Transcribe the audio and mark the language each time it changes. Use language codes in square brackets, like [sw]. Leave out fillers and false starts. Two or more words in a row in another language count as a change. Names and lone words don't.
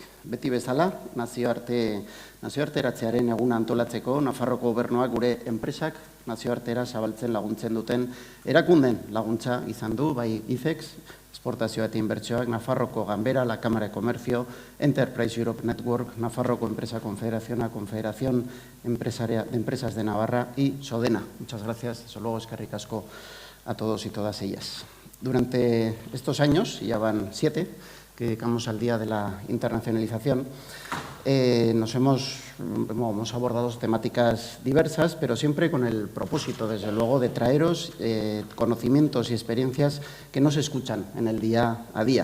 [eu] Beti bezala, nazioarteratzearen eguna antolatzeko Nafarroko gobernuak gure enpresak nazioartera zabaltzen laguntzen duten erakunden laguntza izan du, bai IFEX, Esportazioa eta Inbertsioak, Nafarroko Ganbera, [es] la Cámara de Comercio, Enterprise Europe Network, Nafarroko Empresa Confederación, la Confederación de Empresas de Navarra y Sodena. Muchas gracias, desde luego [eu] eskerrik asko [es] a todos y todas ellas. Durante estos años, ya van 7, que dedicamos al Día de la Internacionalización, hemos abordado temáticas diversas, pero siempre con el propósito, desde luego, de traeros conocimientos y experiencias que no se escuchan en el día a día.